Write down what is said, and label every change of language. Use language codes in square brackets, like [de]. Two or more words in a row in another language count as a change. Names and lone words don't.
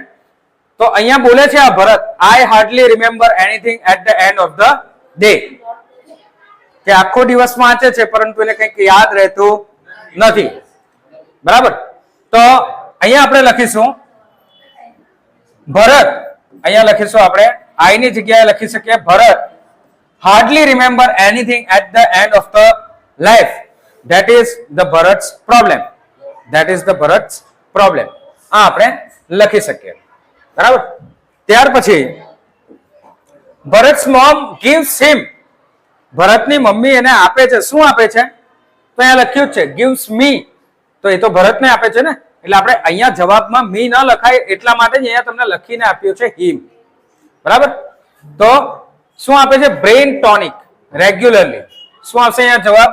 [gu] તો અહીંયા બોલે છે આ ભરત, [en] I hardly remember anything at the end of the day, [gu] કે આખો દિવસ વાંચે છે પરંતુ એને કંઈક યાદ રહેતું નથી. બરાબર, તો અહીંયા આપણે લખીશું ભરત, અહીંયા લખીશું આપણે આઈ ની જગ્યાએ લખી શકીએ ભરત [en] hardly remember anything at the end of the life. That is the Bharat's problem. That is the Bharat's problem. [gu] આ આપણે લખી શકીએ. બરાબર, ત્યાર પછી [en] Bharat's mom gives him, [gu] ભરતની મમ્મી એને આપે છે. શું આપે છે? તો અહીંયા લખ્યું છે [en] gives me, [gu] તો એ તો ભરતને આપે છે ને, એટલે આપણે અહીંયા જવાબમાં મી ન લખાય એટલા માટે જ અહીંયા તમને લખીને આપ્યું છે him. બરાબર, તો શું આપે છે? [en] brain tonic regularly. [gu] શું આવશે અહીંયા જવાબ?